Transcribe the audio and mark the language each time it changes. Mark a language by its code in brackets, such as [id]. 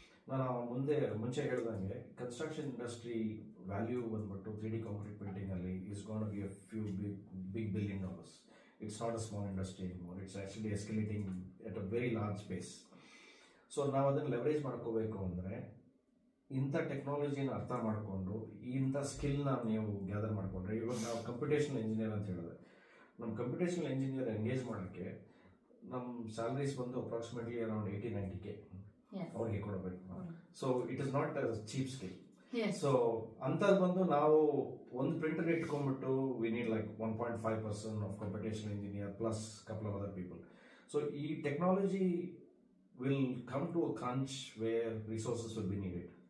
[kn] ನಾನು ಮುಂಚೆ ಹೇಳ್ದಂಗೆ [en] Construction industry value ಬಂದ್ಬಿಟ್ಟು 3D concrete painting ಅಲ್ಲಿ is gonna be a few big $1 billion. It's not a small industry anymore. It's actually escalating at a very large pace. [kn] So ನಾವು ಅದನ್ನು leverage ಮಾಡ್ಕೋಬೇಕು ಅಂದರೆ ಇಂಥ ಟೆಕ್ನಾಲಜಿನ ಅರ್ಥ ಮಾಡಿಕೊಂಡು ಇಂಥ ಸ್ಕಿಲ್ನ ನೀವು ಗ್ಯಾದರ್ ಮಾಡಿಕೊಂಡ್ರೆ, ಇವಾಗ ನಾವು ಕಂಪ್ಯೂಟೇಷನಲ್ ಇಂಜಿನಿಯರ್ ಅಂತ ಹೇಳಿದ್ರೆ, ನಮ್ಮ ಕಂಪ್ಯೂಟೇಷನಲ್ ಇಂಜಿನಿಯರ್ ಎಂಗೇಜ್ ಮಾಡೋಕ್ಕೆ ನಮ್ಮ ಸ್ಯಾಲರೀಸ್ ಬಂದು ಅಪ್ರಾಕ್ಸಿಮೇಟ್ಲಿ ಅರೌಂಡ್ 80-90K ಅವ್ರಿಗೆ ಕೊಡಬೇಕು. [en] So it is not a cheap skill. [kn] So ಅಂಥದ್ದು ಬಂದು ನಾವು ಒಂದು printer ಇಟ್ಕೊಂಡ್ಬಿಟ್ಟು [en] We need like 1.5 person of computational engineer plus couple of other people. So ಈ technology will come to a crunch where resources will be needed.